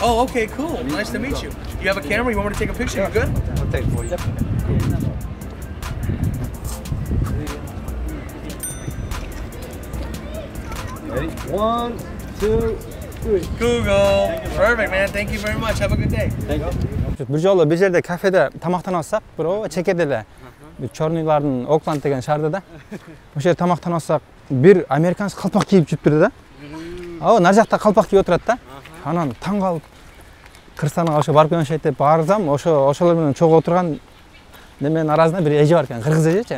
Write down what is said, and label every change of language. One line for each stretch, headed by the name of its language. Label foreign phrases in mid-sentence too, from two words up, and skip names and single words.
English: Oh, okay, cool. Nice to meet you. Do you have a camera? You want me to take a picture? You good? I'll take it for you. Ready? 1, 2, 3. Google. Perfect, man. Thank you very much. Have a good day. Thank you.
Kyrgyz: Bir жолу бир жерде кафеде тамактанып атсак, бирөө чекеде эле Чорныйлардын Окланд деген шаарда да. Ошол жерде тамактанып атсак, бир американец калпак кийип жүрүптүр да. Нар жакта калпак кийип отурат да. Анан таң калып Кыргызстанга ошо барып келишет деп барсам, ошолор менен чогуу отурган неменин арасында бир эже бар экен, кыргыз эжечи.